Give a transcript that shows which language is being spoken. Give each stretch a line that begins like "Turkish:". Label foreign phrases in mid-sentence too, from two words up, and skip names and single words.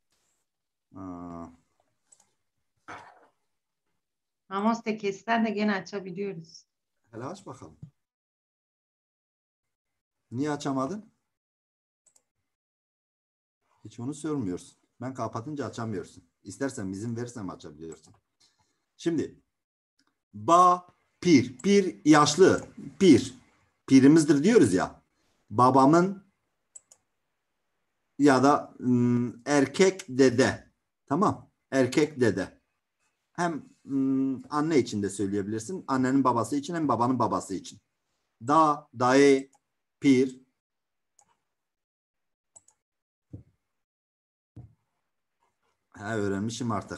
Turkish: Mamuste kesten de gene açabiliyoruz. Hele aç bakalım. Niye açamadın? Hiç onu sormuyorsun. Ben kapatınca açamıyorsun. İstersen izin verirsem açabiliyorsun. Şimdi pir. Pir yaşlı. Pir. Pirimizdir diyoruz ya. Babamın ya da erkek dede. Tamam. Erkek dede. Hem anne için de söyleyebilirsin. Annenin babası için hem babanın babası için. Dayı, pir. Öğrenmişim artık.